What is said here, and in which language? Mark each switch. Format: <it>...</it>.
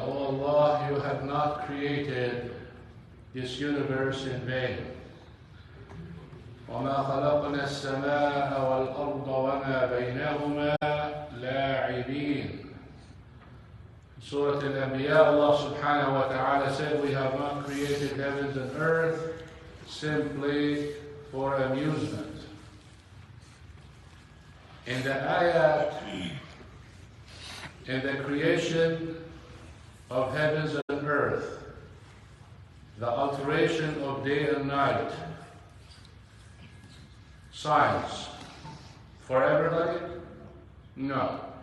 <en>Oh Allah, you have not created this universe in vain.</en> <ar>وما خلقنا السماء والأرض وما بينهما لاعبين.</ar> <en>Surah Al-Anbiya, Allah subhanahu wa ta'ala said, we have not created heavens and earth simply for amusement. In the ayat, in the creation of heavens and earth, the alteration of day and night, signs for everybody? No.</en>